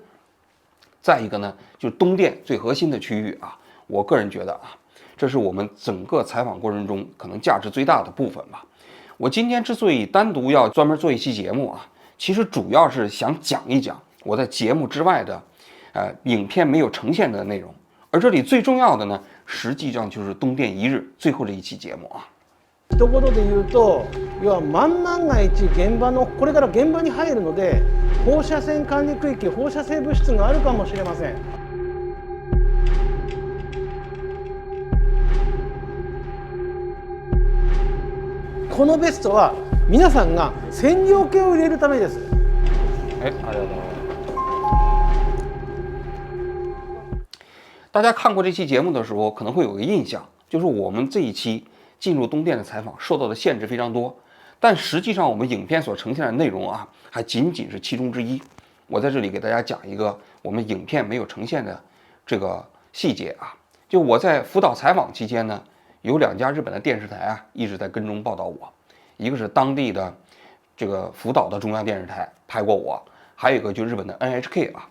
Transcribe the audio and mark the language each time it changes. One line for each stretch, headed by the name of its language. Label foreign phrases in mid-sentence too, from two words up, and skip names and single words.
Chinese: 再一个呢，就是东电最核心的区域啊，我个人觉得啊，这是我们整个采访过程中可能价值最大的部分吧。我今天之所以单独要专门做一期节目啊，其实主要是想讲一讲我在节目之外的，影片没有呈现的内容。而这里最重要的呢，实际上就是东电一日最后这一期节目啊。
Japanese: 一言で言うと、要は万万が一現場のこれから現場に入るので、放射線管理区域、放射性物質があるかもしれません。このベストは皆さんが線量計を入れるためです。ありがとう。
Chinese: 大家看过这期节目的时候，可能会有个印象，就是我们这一期进入东电的采访受到的限制非常多，但实际上我们影片所呈现的内容啊，还仅仅是其中之一。我在这里给大家讲一个我们影片没有呈现的这个细节啊，就我在福岛采访期间呢，有2家日本的电视台啊一直在跟踪报道我，一个是当地的这个福岛的中央电视台拍过我，还有一个就日本的 NHK 啊。